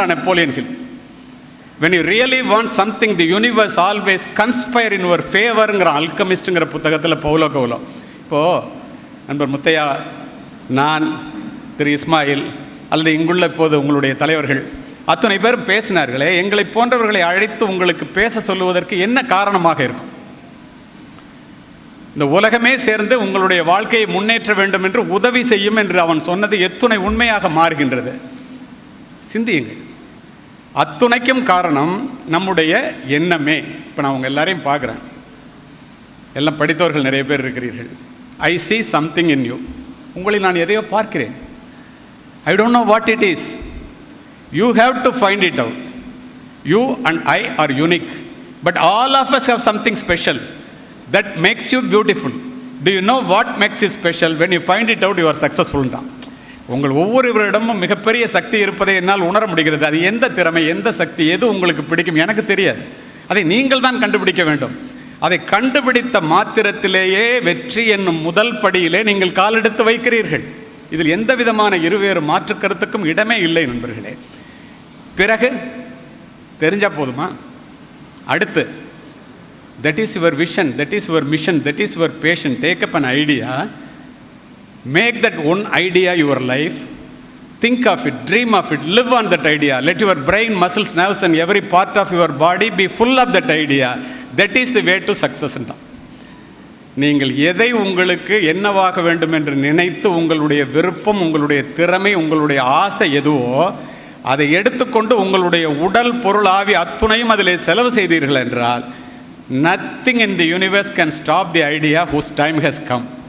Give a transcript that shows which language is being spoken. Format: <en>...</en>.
<en>Napoleon Hill, when you really want something, the universe always conspire in your favor.</en> <ta>Alchemist புத்தகத்தில் பவுலோ கவுலோ. இப்போது நண்பர் முத்தையா, நான், திரு இஸ்மாயில் அல்லது இங்குள்ள இப்போது உங்களுடைய தலைவர்கள் அத்தனை பேரும் பேசினார்களே, எங்களை போன்றவர்களை அழைத்து உங்களுக்கு பேச சொல்லுவதற்கு என்ன காரணமாக இருக்கும்? இந்த உலகமே சேர்ந்து உங்களுடைய வாழ்க்கையை முன்னேற்ற வேண்டும் என்று உதவி செய்யும் என்று அவன் சொன்னது எத்துணை உண்மையாக மாறுகின்றது. சிந்தியுங்கள். அத்துணைக்கும் காரணம் நம்முடைய எண்ணமே. இப்போ நான் உங்கள் எல்லாரையும் பார்க்குறேன், எல்லாம் படித்தவர்கள் நிறைய பேர் இருக்கிறீர்கள்.</ta> <en>I see something in you.</en> <ta>உங்களை நான் எதையோ பார்க்கிறேன்.</ta> <en>I don't know what it is. You have to find it out. You and I are unique, but all of us have something special that makes you beautiful. Do you know what makes you special? When you find it out, you are successful.</en> <ta>உங்கள் ஒவ்வொருவரிடமும் மிகப்பெரிய சக்தி இருப்பதை என்னால் உணர முடிகிறது. அது எந்த திறமை, எந்த சக்தி, எது உங்களுக்கு பிடிக்கும் எனக்கு தெரியாது. அதை நீங்கள் தான் கண்டுபிடிக்க வேண்டும். அதை கண்டுபிடித்த மாத்திரத்திலேயே வெற்றி என்னும் முதல் படியிலே நீங்கள் காலெடுத்து வைக்கிறீர்கள். இதில் எந்த விதமான இருவேறு மாற்று கருத்துக்கும் இடமே இல்லை நண்பர்களே. பிறகு தெரிஞ்சால் போதுமா?</ta> <en>அடுத்து, that is your vision, that is your mission, that is your passion. Take up an idea, make that one idea your life, think of it, dream of it, live on that idea. Let your brain, muscles, nerves and every part of your body be full of that idea. That is the way to success.</en> <ta>நீங்கள் எதை உங்களுக்கு என்னவாக வேண்டும் என்று நினைத்து உங்களுடைய விருப்பம், உங்களுடைய திறமை, உங்களுடைய ஆசை எதுவோ அதை எடுத்துக்கொண்டு உங்களுடைய உடல், பொருள், ஆவி அத்துணையும் அதில் செலவு செய்தீர்கள் என்றால்</ta> <en>nothing in the universe can stop the idea whose time has come.</en>